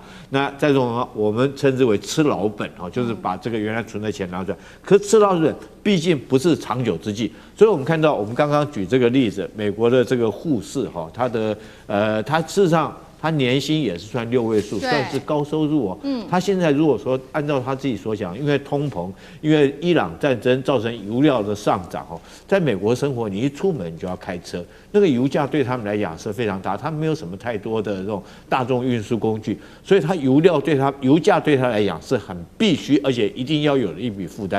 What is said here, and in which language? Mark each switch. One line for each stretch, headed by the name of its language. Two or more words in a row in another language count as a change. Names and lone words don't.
Chinese: 那在这種我們稱之為吃老本哈，就是把這個原來存的錢拿出來。可是吃老本畢竟不是長久之計，所以我們看到我們剛剛舉這個例子，美國的這個護士哈，他事實上。他年薪也是算6位數，算是高收入哦。他現在如果說按照他自己所講，因為通膨，因為伊朗戰爭造成油料的上漲哦，在美國生活，你一出門你就要開車，那個油價對他們來講是非常大，他們沒有什麼太多的這種大眾運輸工具，所以他油價對他來講是很必須，而且一定要有的一筆負擔。